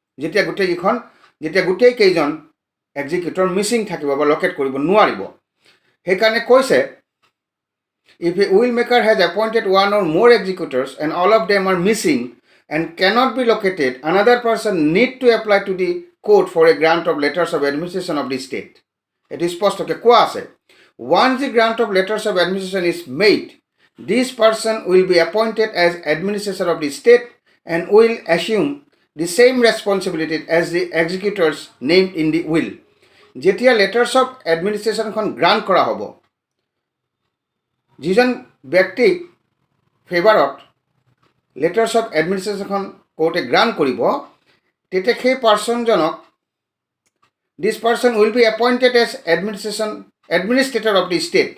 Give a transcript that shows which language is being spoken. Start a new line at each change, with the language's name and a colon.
Assamese: যেতিয়া গোটেইকেইজন এক্সিকিউটৰ মিচিং থাকিব বা লকেট কৰিব নোৱাৰিব। সেইকাৰণে কৈছে
English: if a will maker has appointed one or more executors and all of them are missing and cannot be located, another person need to apply to the court for a grant of letters of administration of the state।
Assamese: এটি স্পষ্টকৈ কোৱা আছে,
English: once the grant of letters of administration is made, this person will be appointed as administrator of the state and will assume the same responsibility as the executors named in the will।
Assamese: যেতিয়া letters of এডমিনিষ্ট্ৰেশ্যনখন grant কৰা হ'ব, যিজন ব্যক্তিক ফেভাৰত letters of এডমিনিষ্ট্ৰেশ্যনখন কোৰ্টে grant কৰিব, তেতিয়া সেই পাৰ্চনজনক
English: This person will be appointed as administrator of the state.